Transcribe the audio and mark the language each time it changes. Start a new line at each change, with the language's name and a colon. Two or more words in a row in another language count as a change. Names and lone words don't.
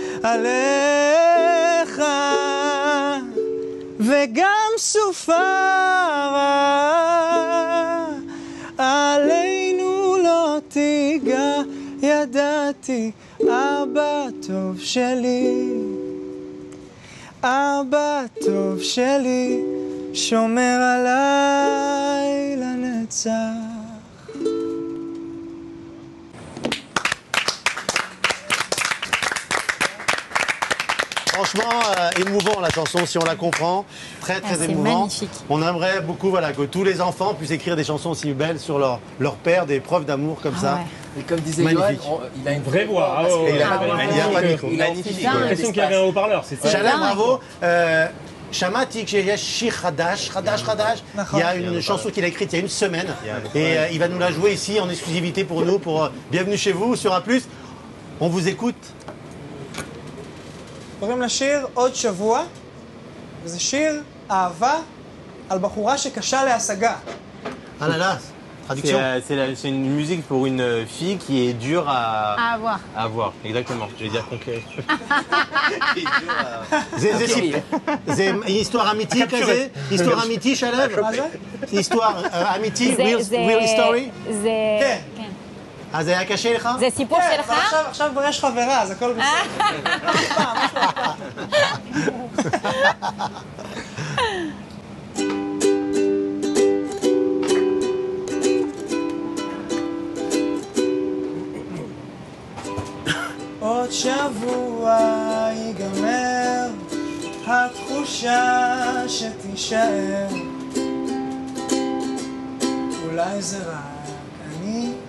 Hebrew: עליך, וגם סופה רעה עלינו לא תיגע, ידעתי אבא טוב שלי, אבא טוב שלי שומר עליי לנצח.
French: Franchement, émouvant la chanson, si on la comprend. Très, très émouvant. Magnifique. On aimerait beaucoup voilà, que tous les enfants puissent écrire des chansons aussi belles sur leur père, des preuves d'amour comme ça. Ouais. Et comme disait Johan, il a une vraie voix. Il n'y a pas de micro. Magnifique. J'ai l'impression qu'il y avait un haut-parleur. Shalem, bravo.
Hebrew: Shamati כשיש שיר חדש,
French: il y a une chanson qu'il a écrite il y a une semaine et il va nous la jouer ici en exclusivité pour nous, pour Bienvenue chez vous sur A+. On vous écoute.
Hebrew: קוראים לשיר עוד שבוע, וזה שיר אהבה על בחורה שקשה להשגה.
French: Ah là là, traduction. C'est une musique pour une fille qui est dure à avoir. À avoir, exactement. Je vais dire conquérir. C'est une histoire amétique, histoire amétique, Shalev. Histoire amétique,
English: real story.
Hebrew: כן. אז זה היה קשה לך? זה סיפור שלך? כן, עכשיו כבר יש חברה, אז הכל בסדר. עוד שבוע ייגמר, התחושה שתישאר, אולי זה רק אני.